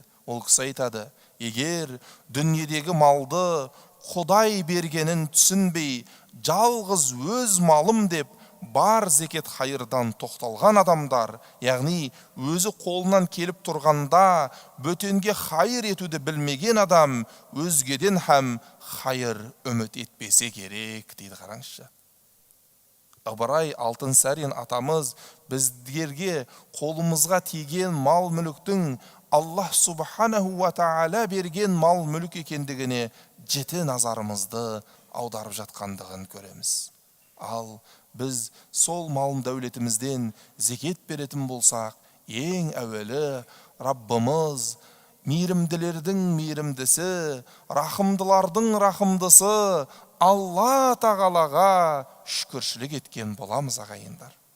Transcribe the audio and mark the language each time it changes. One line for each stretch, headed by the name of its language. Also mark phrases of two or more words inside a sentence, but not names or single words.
Kazakh: Ол кісі айтады: егер дүниедегі малды Құдай бергенін түсінбей, жалғыз өз малым деп бар зекет хайырдан тоқталған адамдар, яғни өзі қолынан келіп тұрғанда бөтенге хайыр етуді білмеген адам, өзгеден һәм хайыр үміт етпесе керек, дейді. Қараңызшы, Ыбырай Алтынсарин атамыз біздерге қолымызға тиген мал мүліктің
Arabic: الله سبحانه وتعالى
Kazakh: берген мал мүлік екендігіне жіті назарымызды аударып жатқандығын көреміз. Ал біз сол мал дәулетімізден зекет беретін болсақ, ең әуелі Раббымыз, мейірімділердің мейірімдісі, рахымдылардың рахымдысы Алла тағалаға шүкіршілік еткен боламыз, ағайындар.